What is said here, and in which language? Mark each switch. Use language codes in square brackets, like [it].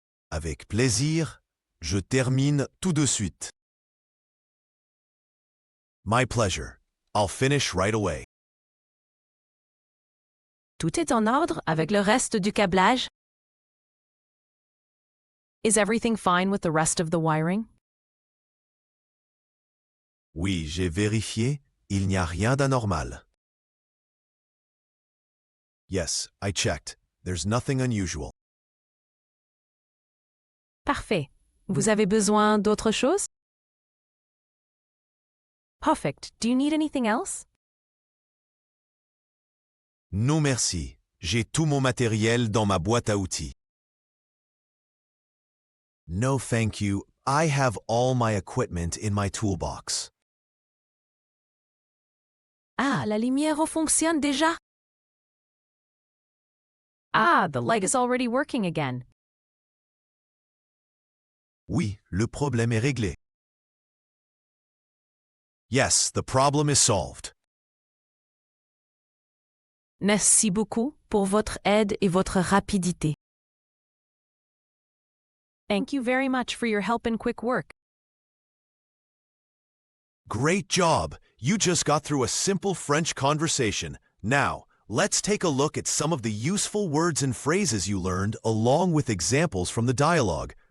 [fr] Avec plaisir, je termine tout de suite. [en] My pleasure. I'll finish right away. [fr] Tout est en ordre avec le reste du câblage? [en] Is everything fine with the rest of the wiring? [fr] Oui, j'ai vérifié. Il n'y a rien d'anormal. [en] Yes, I checked. There's nothing unusual. [fr] Parfait. Vous avez besoin d'autre chose? [en] Perfect. Do you need anything else? [fr] Non merci. J'ai tout mon matériel dans ma boîte à outils. [en] No thank you. I have all my equipment in my toolbox. [fr] Ah, la lumière fonctionne déjà? [en] Ah, the light is already working again. [fr] Oui, le problème est réglé. [en] Yes, the problem is solved. [fr] Merci beaucoup pour votre aide et votre rapidité. [en] Thank you very much for your help and quick work. Great job! You just got through a simple French conversation. Now, let's take a look at some of the useful words and phrases you learned along with examples from the dialogue.